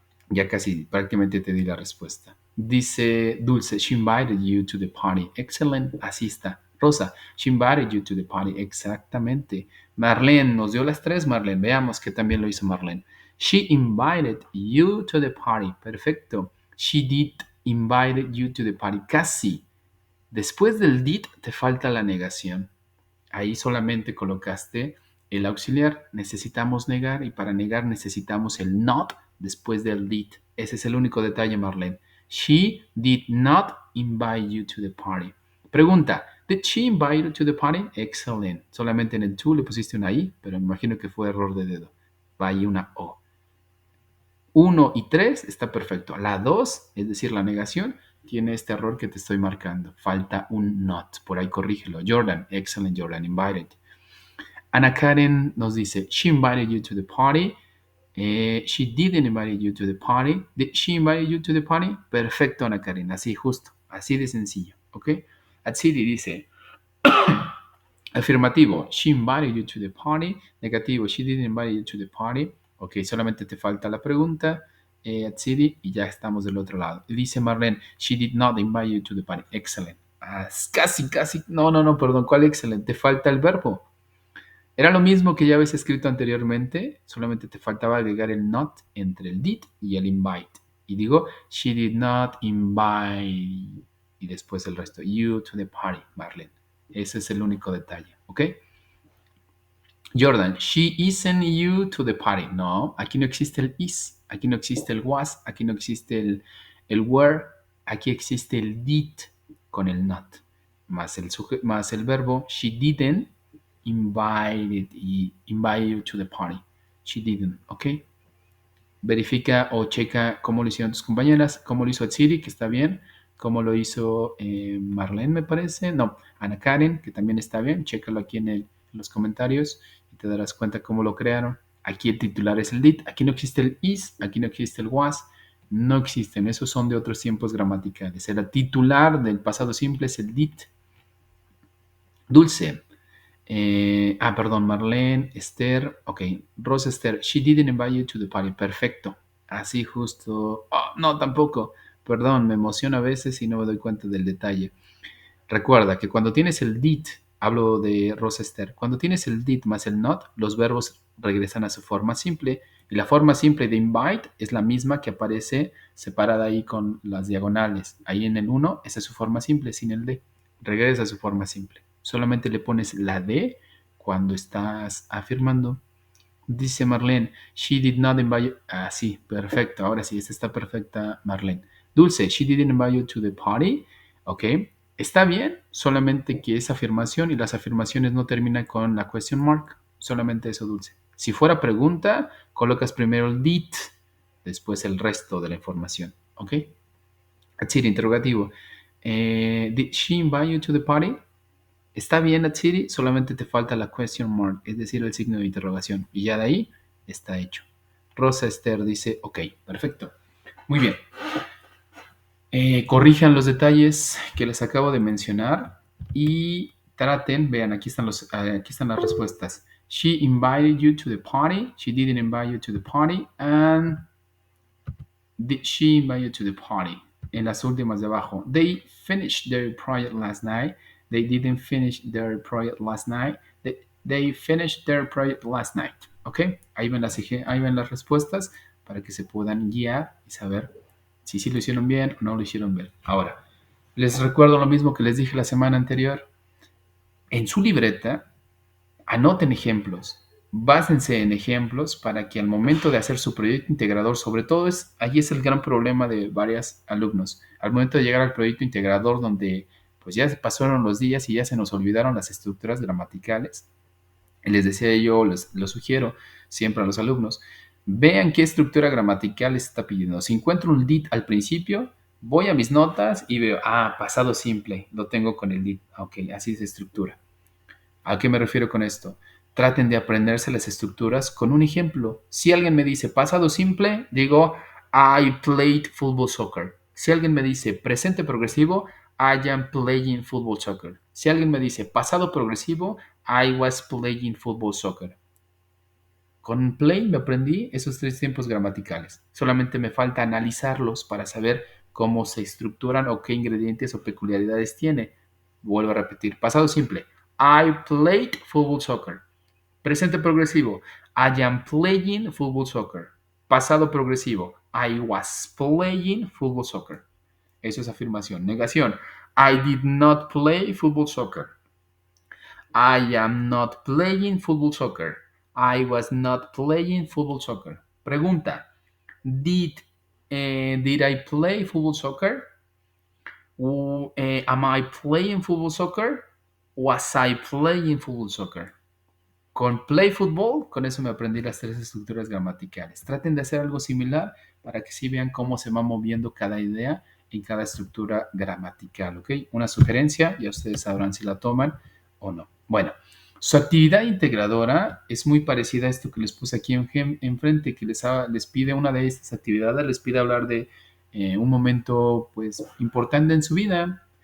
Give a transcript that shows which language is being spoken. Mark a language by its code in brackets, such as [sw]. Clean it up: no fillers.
[es] Ya casi, prácticamente te di la respuesta. [en] Dice Dulce, she invited you to the party. Excellent, [es] así está. [en] Rosa, she invited you to the party. [es] Exactamente. Marlene, nos dio las tres, Marlene. Veamos que también lo hizo Marlene. [en] She invited you to the party. Perfecto. She did invited you to the party. [es] Casi. Después del did te falta la negación. Ahí solamente colocaste el auxiliar. Necesitamos negar y para negar necesitamos el not después del did. Ese es el único detalle, Marlene. [en] She did not invite you to the party. Pregunta, ¿did she invite you to the party? Excellent. [es] Solamente en el to le pusiste una I, pero me imagino que fue error de dedo. Va ahí una O. 1 y 3 está perfecto. La 2, es decir, la negación, tiene este error que te estoy marcando. Falta un not. Por ahí corrígelo. [en] Jordan, excellent Jordan, invited. Ana Karen [es] nos dice, [en] she invited you to the party. She didn't invite you to the party. Did she invite you to the party? [es] Perfecto, Ana Karen. Así, justo. Así de sencillo. ¿Ok? Atsiri dice, afirmativo, she invited you to the party. Negativo, she didn't invite you to the party. Ok, solamente te falta la pregunta, Atsiri, y ya estamos del otro lado. [en] Dice Marlene, she did not invite you to the party. [es] Excellent. Casi. No, perdón. ¿Cuál excellent? Te falta el verbo. Era lo mismo que ya habéis escrito anteriormente, solamente te faltaba agregar el not entre el did y el invite. Y digo, [en] she did not invite, [es] y después el resto, [en] you to the party, [es] Marlene. Ese es el único detalle, ¿ok? [en] Jordan, she isn't you to the party. [es] No, aquí no existe el is, aquí no existe el was, aquí no existe el were, aquí existe el did con el not, más el verbo. [en] She didn't invite you to the party. She didn't, ¿ok? [es] Verifica o checa cómo lo hicieron tus compañeras, cómo lo hizo Atsiri, que está bien, cómo lo hizo Marlene, me parece, no, Ana Karen, que también está bien, chécalo aquí en los comentarios y te darás cuenta cómo lo crearon. Aquí el titular es el did, aquí no existe el is, aquí no existe el was, no existen, esos son de otros tiempos gramaticales. El titular del pasado simple es el did. Dulce, perdón, Marlene, Esther, ok, Rosa Esther, [en] she didn't invite you to the party, [es] perfecto, así justo, no, tampoco, perdón, me emociono a veces y no me doy cuenta del detalle. Recuerda que cuando tienes el did, hablo de Rosa Esther, cuando tienes el did más el not, los verbos regresan a su forma simple, y la forma simple de invite es la misma que aparece separada ahí con las diagonales, ahí en el 1, esa es su forma simple, sin el d, regresa a su forma simple. Solamente le pones la D cuando estás afirmando. [en] Dice Marlene, she did not invite you. [es] Sí, perfecto. Ahora sí, esta está perfecta, Marlene. [en] Dulce, she didn't invite you to the party. [es] Ok, está bien, solamente que esa afirmación y las afirmaciones no terminan con la question mark. Solamente eso, Dulce. Si fuera pregunta, colocas primero el did, después el resto de la información. Ok, así, interrogativo. [en] Did she invite you to the party? [es] Está bien, Atsiri, solamente te falta la question mark, es decir, el signo de interrogación. Y ya de ahí está hecho. Rosa Esther dice, ok, perfecto. Muy bien. Corrijan los detalles que les acabo de mencionar y traten, vean, aquí están las respuestas. [en] She invited you to the party. She didn't invite you to the party. And did she invite you to the party? [es] En las últimas de abajo. [en] They finished their project last night. They didn't finish their project last night. They finished their project last night. ¿Ok? [es] Ahí ven las respuestas para que se puedan guiar y saber si sí lo hicieron bien o no lo hicieron bien. Ahora, les recuerdo lo mismo que les dije la semana anterior. En su libreta, anoten ejemplos. Básense en ejemplos para que al momento de hacer su proyecto integrador, sobre todo allí es el gran problema de varios alumnos. Al momento de llegar al proyecto integrador donde pues ya se pasaron los días y ya se nos olvidaron las estructuras gramaticales, les decía yo, lo sugiero siempre a los alumnos, vean qué estructura gramatical les está pidiendo. Si encuentro un did al principio, voy a mis notas y veo, pasado simple, lo tengo con el did. Ok, así se estructura. ¿A qué me refiero con esto? Traten de aprenderse las estructuras con un ejemplo. Si alguien me dice pasado simple, digo [en] I played football soccer. [es] Si alguien me dice presente progresivo, [en] I am playing football soccer. [es] Si alguien me dice pasado progresivo, [en] I was playing football soccer. [es] Con play me aprendí esos 3 tiempos gramaticales. Solamente me falta analizarlos para saber cómo se estructuran o qué ingredientes o peculiaridades tiene. Vuelvo a repetir. Pasado simple. [en] I played football soccer. [es] Presente progresivo. [en] I am playing football soccer. [es] Pasado progresivo. [en] I was playing football soccer. [es] Eso es afirmación. Negación. [en] I did not play football soccer. I am not playing football soccer. I was not playing football soccer. Pregunta. Did I play football soccer? Am I playing football soccer? Was I playing football soccer? [es] Con play football, con eso me aprendí las 3 estructuras gramaticales. Traten de hacer algo similar para que sí vean cómo se va moviendo cada idea en cada estructura gramatical, ¿ok? Una sugerencia, ya ustedes sabrán si la toman o no. Bueno, su actividad integradora es muy parecida a esto que les puse aquí enfrente, que les pide una de estas actividades, les pide hablar de un momento pues importante en su vida.